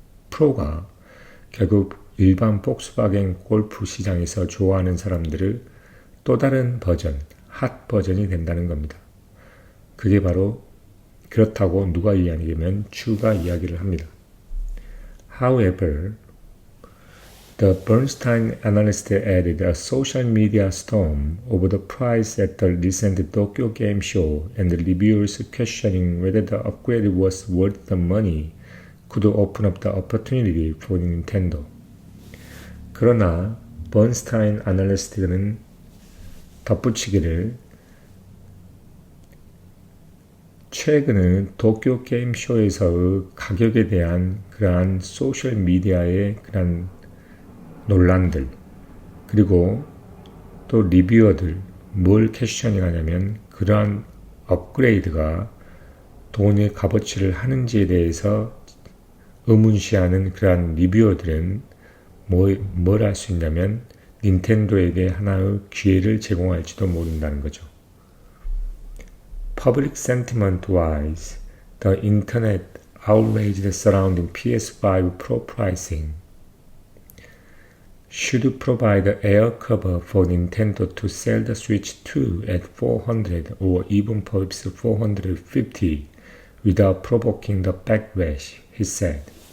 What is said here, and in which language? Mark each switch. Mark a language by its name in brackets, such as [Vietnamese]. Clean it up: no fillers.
[Korean] 프로가 결국 일반 폭스바겐 골프 시장에서 좋아하는 사람들을 또 다른 버전, 핫 버전이 된다는 겁니다. 그게 바로 그렇다고 누가 이야기하면 주가 이야기를 합니다. [English] However, the Bernstein analyst added a social media storm over the price at the recent Tokyo Game Show, and the reviewers questioning whether the upgrade was worth the money could open up the opportunity for Nintendo. [Korean] 그러나 번스타인 애널리스트는 덧붙이기를 최근의 도쿄 게임쇼에서의 가격에 대한 그러한 소셜미디어의 그러한 논란들 그리고 또 리뷰어들 뭘 캐셔닝 하냐면 그러한 업그레이드가 돈의 값어치를 하는지에 대해서 의문시하는 그러한 리뷰어들은 뭘 할 수 있냐면 닌텐도에게 하나의 기회를 제공할지도 모른다는 거죠. [English] Public sentiment wise, the internet outrage surrounding PS5 Pro pricing should provide an air cover for Nintendo to sell the Switch 2 at $400 or even perhaps $450 without provoking the backlash, he said.